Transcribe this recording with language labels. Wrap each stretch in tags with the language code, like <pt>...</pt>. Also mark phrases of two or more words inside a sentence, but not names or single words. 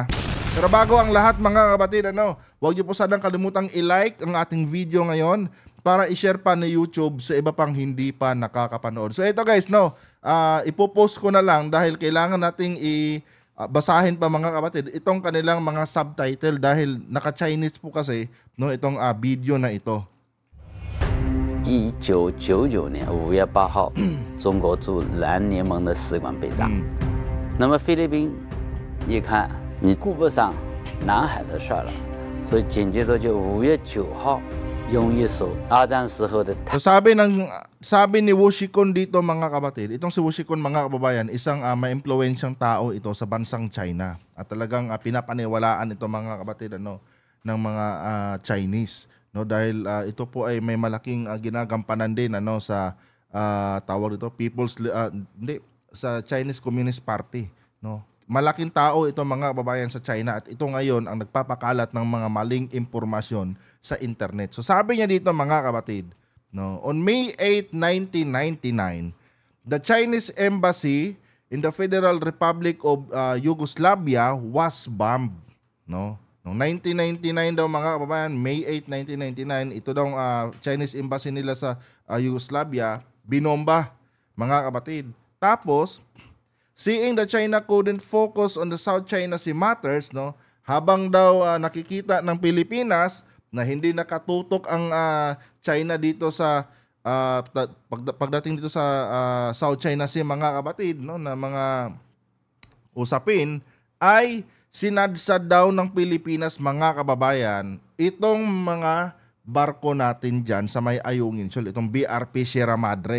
<tl>Pero bago ang lahat mga kabatid, huwag niyo po sanang kalimutang i-like ang ating video ngayon para i-share pa ni YouTube sa iba pang hindi pa nakakapanood. So ito guys, ipopost ko na lang dahil kailangan nating basahin pa mga kabatid itong kanilang mga subtitle dahil naka-Chinese po kasi itong video na ito.</tl> <zh>1999 年5月8号，中国驻南联盟的使馆被炸。那么菲律宾一看你顾不上南海的事了，所以紧接着就5月9号用一艘二战时候的。</zh> <tl>So sabi ni Wushikon dito mga kabatid, itong si Wushikon mga kababayan, isang ma-impluwensyang tao ito sa bansang China at talagang pinapaniwalaan ito mga kabatid ng mga Chinese. No, dahil ito po ay may malaking ginagampanan din sa tawag dito sa Chinese Communist Party, no. Malaking tao ito mga kababayan sa China at ito ngayon ang nagpapakalat ng mga maling impormasyon sa internet. So sabi niya dito mga kabatid,</tl> <en>no, on May 8, 1999, the Chinese embassy in the Federal Republic of Yugoslavia was bombed, no.</en> <tl>Noong 1999 daw mga kababayan, May 8, 1999, ito daw</tl> <en>Chinese embassy</en> <tl>nila sa Yugoslavia, binomba mga kabatid. Tapos,</tl> <en>seeing the China couldn't focus on the South China Sea matters, no,</en> <tl>habang daw nakikita ng Pilipinas na hindi nakatutok ang China dito sa pagdating dito sa South China Sea mga kabatid, no, na mga usapin ay sinadsad daw ng Pilipinas mga kababayan itong mga barko natin dyan sa may Ayungin Shoal, itong BRP Sierra Madre.</tl>